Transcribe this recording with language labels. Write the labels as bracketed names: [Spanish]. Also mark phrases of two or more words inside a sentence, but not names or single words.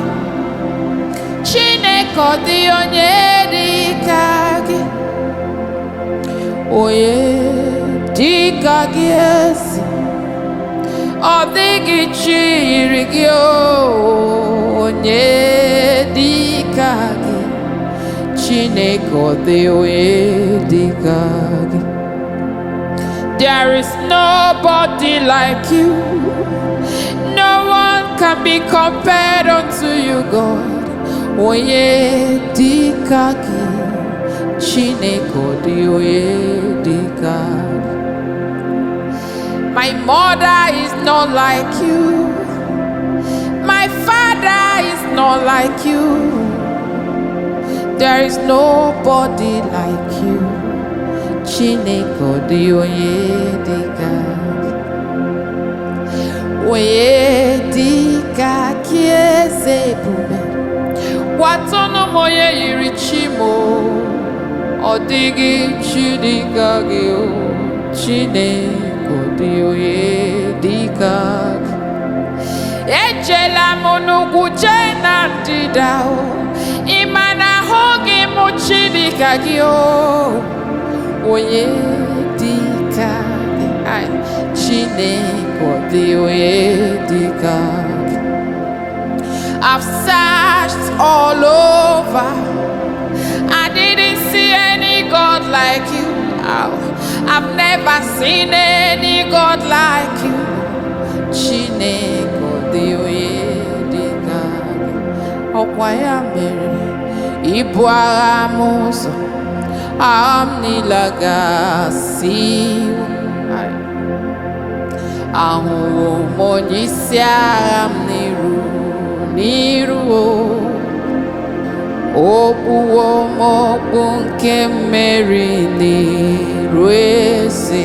[Igbo] Chineke, ọ dị onye dị ka gị, onye dị ka gị ezi. Ọ dịghị chi yiri gị, onye dị ka gị. Chineke, ọ dị onye dị ka gị. [English] There is nobody like you. No one can be compared unto you, God. [Igbo] Onye dị ka gị. Chineke, ọ dị onye dị ka gị. [English] My mother is not like you. My father is not like you. There is nobody like you. [Igbo] Chineke, ọ dị onye dị ka gị. Onye dị ka gị eze ebube. Gwatọnụ m onye yiri chi m, ọ dịghị chi dị ka gị, Chineke. Ejela m n'ugwu jee na ndịda, ị ma na ahụghị m chi dị ka gị, onye dị ka gị. Chineke, ọ dị onye dị ka gị. [English] I've searched all over, I didn't see any God like you. I've never seen any God like you. [Igbo] Chineke, ọ dị onye dị ka gị. Ọkwa ya mere ibu agha m ụzọ, agha m niile ga-asịwo. Ahụwo m onye isi agha m n'iru, okpuwo m okpu nke mmeri n'iru eze.